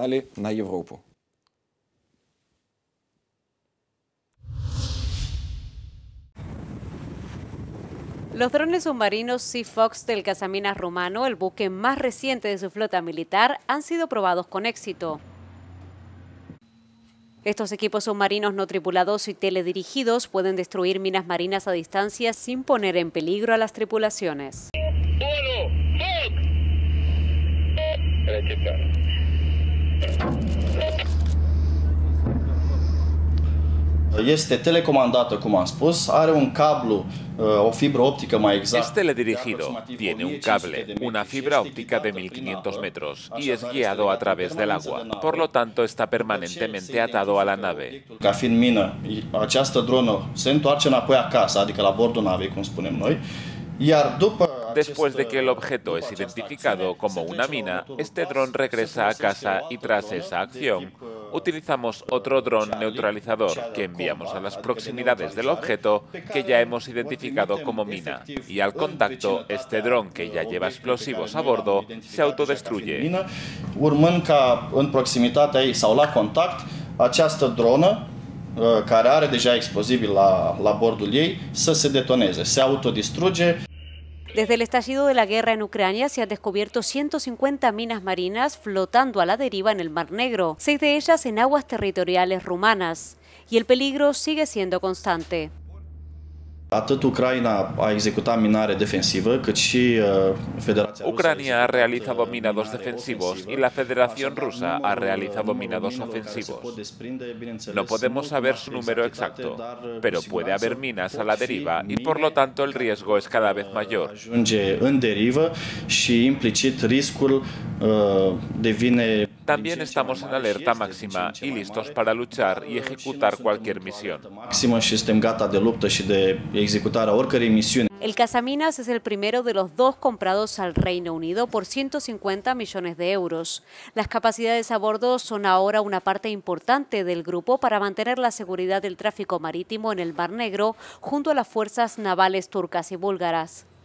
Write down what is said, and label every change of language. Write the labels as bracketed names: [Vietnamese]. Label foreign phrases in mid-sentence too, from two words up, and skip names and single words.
[Spanish] Los drones submarinos Sea Fox del cazaminas rumano, el buque más reciente de su flota militar, han sido probados con éxito. Estos equipos submarinos no tripulados y teledirigidos pueden destruir minas marinas a distancia sin poner en peligro a las tripulaciones. [Romanian] Este telecomandată, cum am spus, are un cablu, o fibră optică mai exact. [Spanish] Es teledirigido, tiene un cable, una fibra óptica de 1500 metros y es guiado a través del agua. Por lo tanto, está permanentemente atado a la nave. [Romanian] Ca fiind mină, această dronă se întoarce înapoi acasă, adică la bordul navei, cum spunem noi, iar după [Spanish] Después de que el objeto es identificado como una mina, este dron regresa a casa y tras esa acción, utilizamos otro dron neutralizador que enviamos a las proximidades del objeto que ya hemos identificado como mina. Y al contacto, este dron que ya lleva explosivos a bordo se autodestruye. [Romanian] Urmând ca în proximitatea ei sau la contact, această dronă care are deja explozibil la bordul ei să se detoneze, se autodistruge. [Spanish] Desde el estallido de la guerra en Ucrania se han descubierto 150 minas marinas flotando a la deriva en el Mar Negro, 6 de ellas en aguas territoriales rumanas, y el peligro sigue siendo constante. [Romanian] Atât Ucraina a executat minare defensivă, cât și Federația Rusă. [Spanish] Ucrania ha realizado minados defensivos y la Federación Rusa ha realizado minados ofensivos. No podemos saber su número exacto, pero puede haber minas a la deriva y por lo tanto el riesgo es cada vez mayor. [Romanian] Ajunge în derivă și implicit riscul devine. [Spanish] También estamos en alerta máxima y listos para luchar y ejecutar cualquier misión. [Romanian] Maximă și suntem gata de luptă și de executarea oricărei misiuni. [Spanish] El cazaminas es el primero de los dos comprados al Reino Unido por 150 millones de euros. Las capacidades a bordo son ahora una parte importante del grupo para mantener la seguridad del tráfico marítimo en el Mar Negro junto a las fuerzas navales turcas y búlgaras.